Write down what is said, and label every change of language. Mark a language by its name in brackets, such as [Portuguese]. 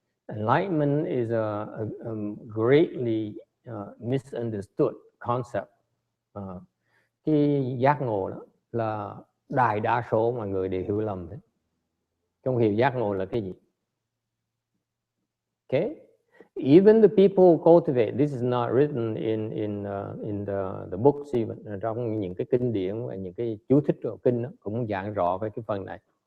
[English] Enlightenment is a greatly misunderstood concept. [Vietnamese] Cái giác ngộ đó là đại đa số mọi người đều hiểu lầm đấy. Không hiểu giác ngộ là cái gì. [English] Okay, even the people cultivate. This is not written in the books even. [Vietnamese] Trong những cái kinh điển và những cái chú thích của kinh đó, cũng giảng rõ về cái phần này.